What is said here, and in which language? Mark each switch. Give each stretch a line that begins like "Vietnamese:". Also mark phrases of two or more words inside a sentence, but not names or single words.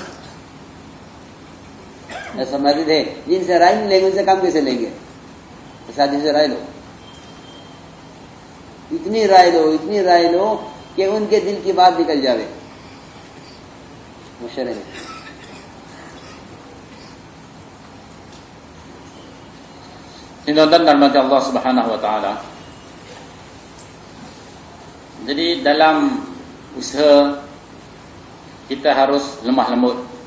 Urdu: سمجھتے تھے جن سے رائے نہیں لیں گے ان سے کام کیسے لیں گے. ساتھی سے رائے لو, اتنی رائے لو کہ ان کے دل کی بات نکل جاوے مشورے میں.
Malay: Tindakan rahmat Allah
Arabic: سبحانه وتعالى.
Malay: Jadi dalam usaha kita harus lemah lembut.